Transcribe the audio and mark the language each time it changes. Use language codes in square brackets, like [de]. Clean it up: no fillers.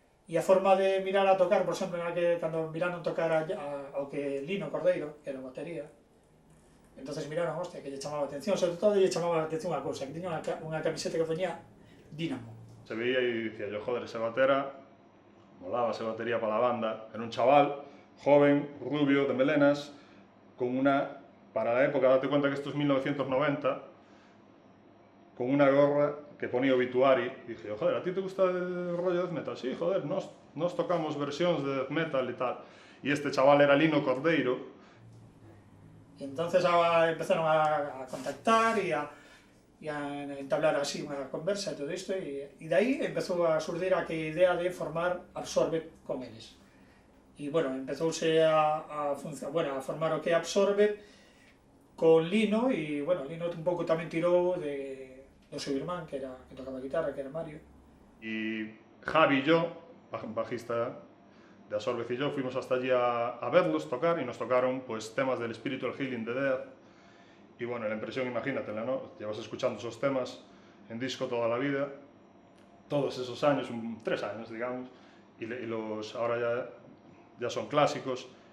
[gl] E a forma de mirar a tocar, por exemplo, cando miraron tocar ao que Lino Cordeiro, que era a batería, entonces miraron, hostia, que lle chamaba a atención, sobre todo lle chamaba a atención unha cousa, que tiña unha camiseta que ponía Dínamo. [es] Se veía y decía yo, joder, ese batera, molaba esa batería para la banda, era un chaval, joven, rubio, de melenas, con una, para la época, date cuenta que esto es 1990, con una gorra que ponía Obituary, y dije, joder, ¿a ti te gusta el rollo de death metal? Sí, joder, nos tocamos versiones de death metal y tal, y este chaval era Lino Cordeiro. Y entonces empezaron a contactar y a entablar así una conversa y todo esto, y de ahí empezó a surgir aquella idea de formar Absorbed con eles. [gl] Y bueno, empezouse a formar o que é Absorbed con Lino, y bueno, Lino un pouco tamén tirou do seu irmán, que tocaba guitarra, que era Mario. [es] Y Javi y yo, bajista de Absorbed y yo, fuimos hasta allí a verlos tocar, y nos tocaron pues temas del Spiritual Healing de Death. Y bueno, la impresión, imagínatela, ¿no? Llevas escuchando esos temas en disco toda la vida, todos esos años, 3 años, digamos, y los ahora ya son clásicos.